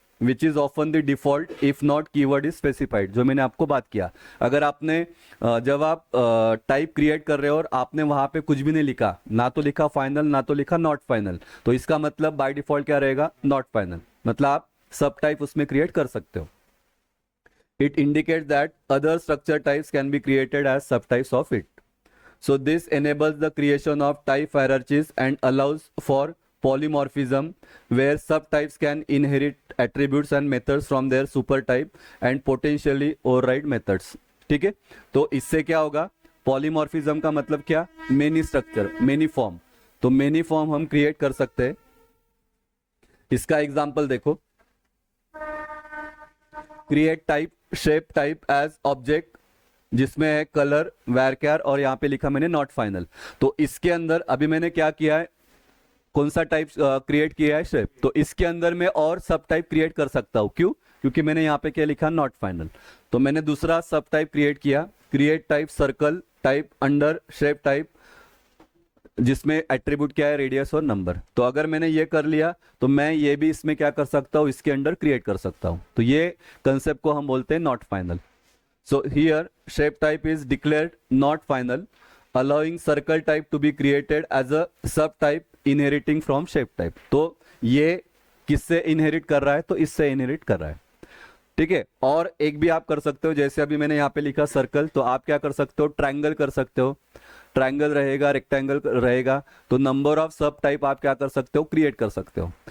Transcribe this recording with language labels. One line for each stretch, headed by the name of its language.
English: which is often the default if not keyword is specified,
Hindi: जो मैंने आपको बात किया। अगर आपने जब आप टाइप क्रिएट कर रहे हो और आपने वहां पे कुछ भी नहीं लिखा, ना तो लिखा फाइनल ना तो लिखा नॉट फाइनल, तो इसका मतलब बाय डिफॉल्ट क्या रहेगा, नॉट फाइनल। मतलब आप सब टाइप उसमें क्रिएट कर सकते हो।
English: It indicates that other structure types can be created as subtypes of it. So this enables the creation of type hierarchies and allows for polymorphism, where subtypes can inherit attributes and methods from their supertype and potentially override methods.
Hindi: ठीक है, तो इससे क्या होगा, polymorphism का मतलब क्या, many structure, many form. तो मेनी फॉर्म हम क्रिएट कर सकते हैं। इसका एग्जांपल देखो, create type shape type as object, जिसमें है कलर वैरक्यार और यहाँ पे लिखा मैंने नॉट फाइनल। तो इसके अंदर अभी मैंने क्या किया है, कौन सा टाइप क्रिएट किया है, शेप। तो इसके अंदर मैं और सब टाइप क्रिएट कर सकता हूँ, क्यों, क्योंकि मैंने यहाँ पे क्या लिखा, नॉट फाइनल। तो मैंने दूसरा सब टाइप क्रिएट किया, create type circle type under shape type, जिसमें एट्रीब्यूट क्या है, रेडियस और नंबर। तो अगर मैंने ये कर लिया तो मैं ये भी इसमें क्या कर सकता हूँ, इसके अंडर क्रिएट कर सकता हूँ। तो ये कंसेप्ट को हम बोलते हैं not final.
English: So here shape type is declared not final, allowing circle type to be created as a subtype inheriting from shape type.
Hindi: तो ये किससे इनहेरिट कर रहा है, तो इससे इनहेरिट कर रहा है। ठीक है, और एक भी आप कर सकते हो, जैसे अभी मैंने यहाँ पे लिखा सर्कल, तो आप क्या कर सकते हो, ट्रायंगल कर सकते हो। ट्रायंगल रहेगा, रेक्टेंगल रहेगा, तो नंबर ऑफ सब टाइप आप क्या कर सकते हो, क्रिएट कर सकते हो।